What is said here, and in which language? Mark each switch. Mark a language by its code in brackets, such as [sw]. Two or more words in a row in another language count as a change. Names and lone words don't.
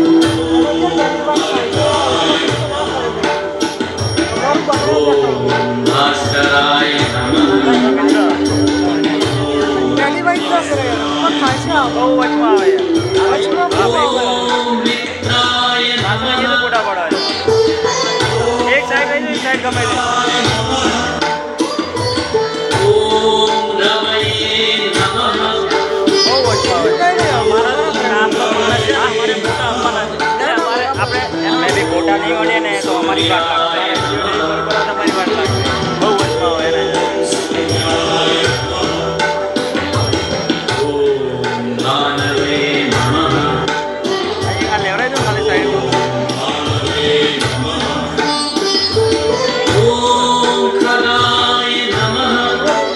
[sa] ॐ भास्कराय नमः ॐ मित्राय नमः ॐ रवये नमः [gu] આપણે બી ફોટા નહીં મળે ને તો અમારી વાત લાગશે તમારી વાત લાગશે બહુ વચમાં હોય એને [sa] ॐ भानवे नमः [gu] આ લેવડાવી દો ખાલી સાઈડ [sa] ॐ खगाय नमः